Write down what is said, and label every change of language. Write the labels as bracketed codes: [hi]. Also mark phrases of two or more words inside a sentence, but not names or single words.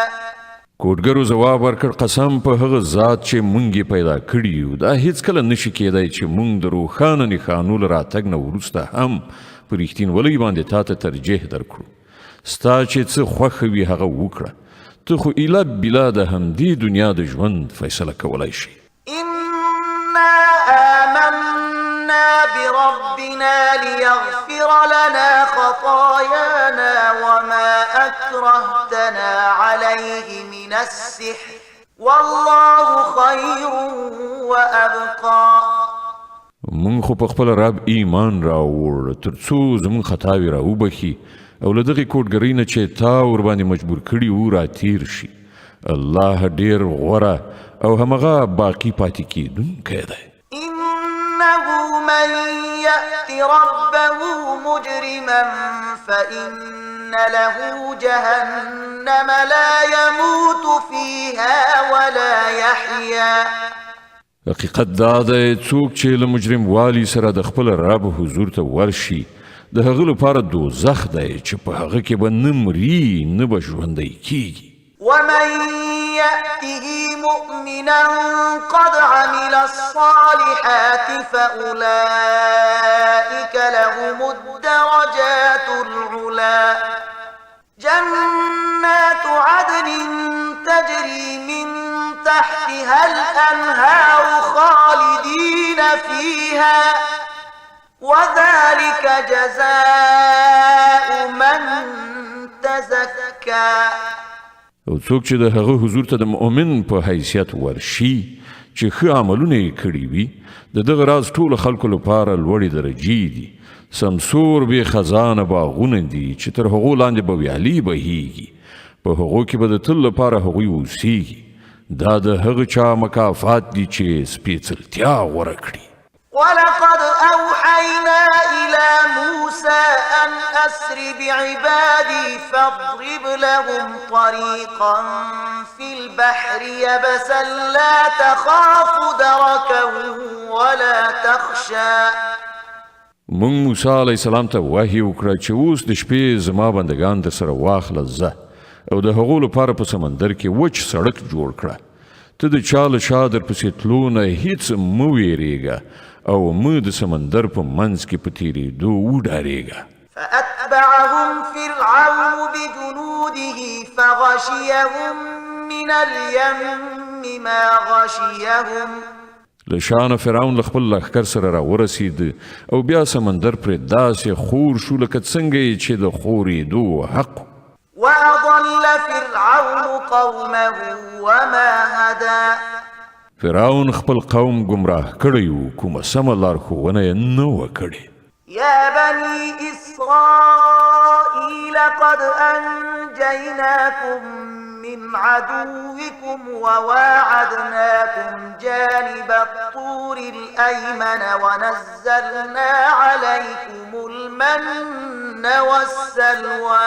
[ps] کوډګرو ځواب ورکړ قسم په هغه ذات چې مونږ یې پیدا کړي یو دا هیڅکله نشي کېدی چې مونږ د روښانه نښانو له راتګ نه وروسته هم په رښتینولۍ باندې تا ته ترجیح درکړو ستا چې څه خوښه وي هغه وکړه ته خو ایله بلا د همدې دنیا د ژوند فیصله کولی شي [ar] إنا آمنا بربنا ليغفر لنا خطايانا وما أكرهتنا عليه من السحر والله خير وأبقى [ps] مونږ خو په خپل رب ایمان راوړ تر څو زموږ خطاوې راوبخي او له دغې کوډګرۍ نه چې تا ورباندې مجبور کړي وو راتېر شي الله ډېر غوره او همغه باقي پاتې کېدونکی دی [ar] إنه من يأت ربه مجرما فإن له جهنم لا يموت فيها ولا يحيا [ps] حقیقت دا دی څوک چې له مجرم والي سره د خپل رب حضور ته ورشي د هغه لپاره دوزخ دی چې په هغه کې به نه مري نه به ژوندی کیږي [ar] ومن يأته مؤمنا قد عمل الصالحات فأولئك لهم الدرجات العلا جنات عدن تجري من تحتها الأنهار خالدين فيها وذلك جزاء من تزكى [ps] او څوک چې د هغه حضور ته د مؤمن په حیثیت ورشي چې ښه عملونه یې کړي وي د دغه راز ټولو خلکو لپاره لوړې درجې دي سمسور بې خزانه باغونه دي چې تر هغو لاندې به ویالې بهیږي په هغو کې به د تل لپاره هغوی اوسیږي دا د هغه چا مکافات دي چې سپېڅلتیا غوره کړي [ar] ولقد أوحينا إلى موسى أن أسر بعبادي فاضرب لهم طريقا في البحر يبسا لا تخاف دركا ولا تخشى [ps] مونږ موسی [ar] علیه السلام [ps] ته وحی وکړه چې اوس د شپې زما بندگان در سره واخله زه او د هغو لپاره په سمندر کې وچ سړک جوړ کړه ته د چا له شا درپسې تلو نه هیڅ مه ویرېږه او مه د سمندر په منځ کې په تېرېدو وډارېږه [ar] فأتبعهم فرعون بجنوده فغشيهم من اليم ما غشيهم [ps] له شانه فرعون له خپل لښکر سره راورسېد او بیا سمندر پرې داسې خور شو لکه څنګه یې چې د خورېدو حق [ar] وأضل فرعون قومه وما هدى [ps] فرعون خپل قوم گمراه کړی و کومه سمه لارښوونه یې نه وه کړې [ar] يا بني إسرائيل قد أنجيناكم من عدوكم وواعدناكم جانب الطور الأيمن ونزلنا عليكم المن والسلوى